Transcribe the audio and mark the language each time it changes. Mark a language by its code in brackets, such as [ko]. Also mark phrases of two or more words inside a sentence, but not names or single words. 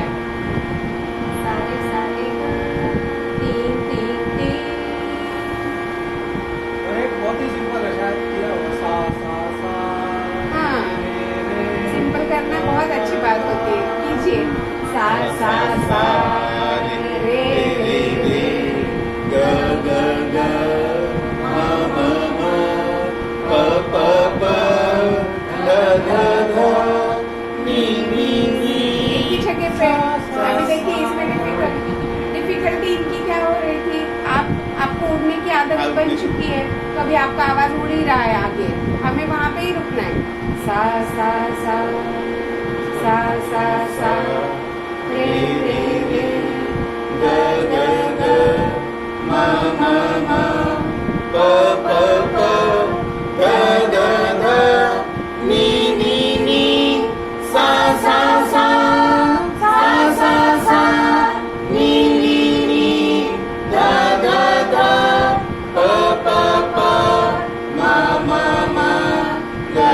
[hi] सारे सारे तीन तीन तीन। बहुत ही सिंपल है, शायद किया होगा सा सा सा। हाँ, सिंपल करना बहुत अच्छी बात होती है। कीजिए सा सा सा रे रे रे ग ग ग म म म प प प ध ध ध नी नी नी। एक ही जगह पे। अभी देखिए इसमें डिफिकल्टी इनकी क्या हो रही थी? आपको उड़ने की आदत बन चुकी है, तो अभी आपका आवाज उड़ ही रहा है आगे। हमें वहाँ पे ही रुकना है। सा सा सा सा सा सा रे रे रे ग ग ग म म म प प प ध ध ध नी नी नी सा सा सा सा सा सा नी नी नी ध ध ध प प प म म म